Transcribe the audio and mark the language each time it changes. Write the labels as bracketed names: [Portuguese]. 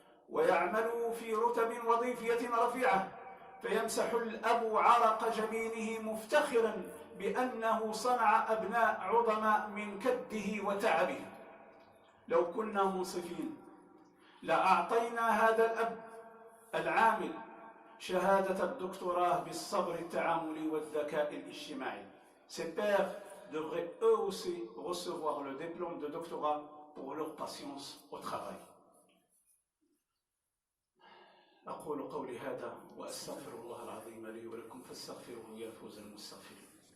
[Arabic] ويعملوا في رتب وظيفية رفيعة فيمسح الأب عرق جبينه مفتخرا بأنه صنع أبناء عظماء من كده وتعبه. لو كنا منصفين لأعطينا هذا الأب العامل شهادة الدكتوراه بالصبر التعاملي والذكاء الاجتماعي. [French] Ces pères devraient eux aussi recevoir le diplôme de doctorat pour leur patience au travail. [Arabic] أقول قولي هذا وأستغفر الله العظيم لي ولكم فاستغفروه يا فوز المستغفرين.